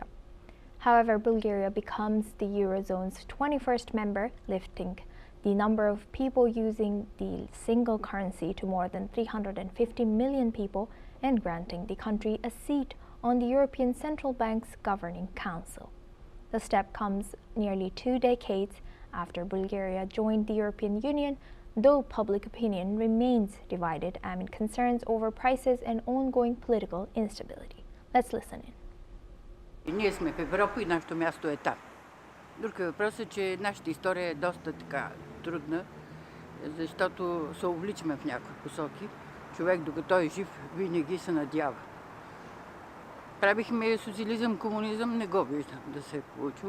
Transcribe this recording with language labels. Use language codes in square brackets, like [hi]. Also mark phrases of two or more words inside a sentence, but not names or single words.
[en] However, Bulgaria becomes the Eurozone's 21st member, lifting the number of people using the single currency to more than 350 million people and granting the country a seat on the European Central Bank's Governing Council. The step comes nearly 2 decades after Bulgaria joined the European Union, though public opinion remains divided amid concerns over prices and ongoing political instability. Let's listen in. [bg] Ние сме в Европа и нашето място е там. Друг въпрос е, че нашата история е доста така трудна, защото се увличаме в някои посоки. Човек, докато е жив, винаги се надява. Правихме социализъм, комунизъм, не го виждам да се е получил.